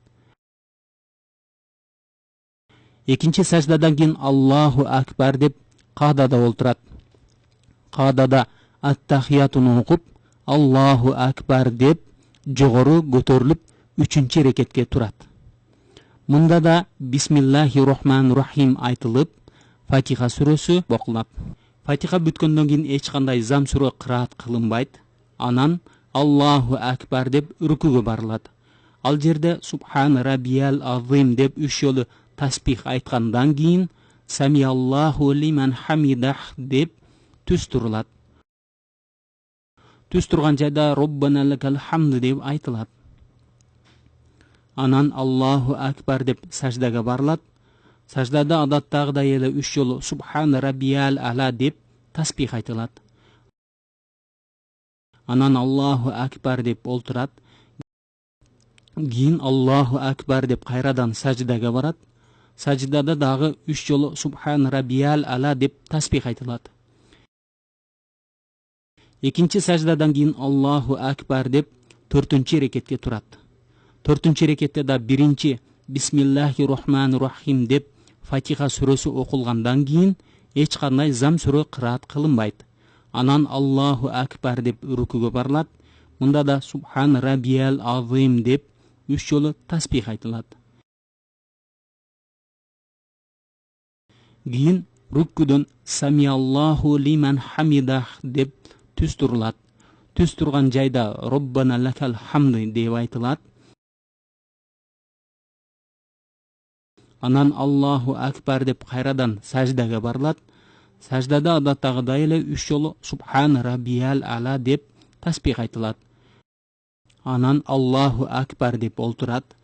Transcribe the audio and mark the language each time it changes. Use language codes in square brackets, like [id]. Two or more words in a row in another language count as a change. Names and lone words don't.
[ky] Экинчи саждадан кийин [ar] الله أكبر [ky] деп каадада олтурат. Каадада ат-тахиятуну окуп [ar] الله أكبر [ky] деп жогору көтөрүлүп 3-чү рекетке турат. Мында да [ar] بسم الله الرحمن الرحيم [ky] айтылып, Фатиха сүрөсү окулат. Фатиха бүткөндөн кийин эч кандай Зам сүрө кыраат кылынбайт. Анан [ar] الله أكبر [ky] деп рукуга барылат. Ал жерде [ar] سبحان ربي العظيم [ky] деп 3 жолу тасбих айткандан кийин [ar] سمع الله لمن حمده [ky] деп түз турулат. Түз турган жайда [ar] ربنا لك الحمد [ky] деп айтылат. Анан [ar] الله أكبر [ky] деп саждага барылат. Саждада адаттагыдай эле 3 жолу [ar] سبحان ربي الأعلى [ky] деп тасбих айтылат. Анан [ar] الله أكبر [ky] деп олтурат. Кийин [ar] الله أكبر [ky] деп кайрадан саждага барат. Саждада дагы 3 жолу [ar] سبحان ربي الأعلى [ky] деп тасбих айтылат. Экинчи саждадан кийин [ar] الله أكبر [ky] деп 4-чү рекетке турат. 4-чү рекетте да биринчи [ar] بسم الله الرحمن الرحيم [ky] деп Фатиха сүрөсү окулгандан кийин эч кандай Зам сүрө кыраат кылынбайт. Анан [ar] الله أكبر [ky] деп рукуга барылат. Мында да [ar] سبحان ربي العظيم [ky] деп 3 жолу тасбих айтылат. Кийин рукудан [ar] سمع الله لمن حمده [ky] деп түз турулат. Түз турган жайда [ar] ربنا لك الحمد [ky] деп айтылат. Анан [ar] الله أكبر [ky] деп кайрадан саждага барылат. Саждада адаттагыдай эле 3 жолу [ar] سبحان ربي الأعلى [ky] деп таспих айтылат. Анан [ar] الله أكبر [ky] деп олтурат.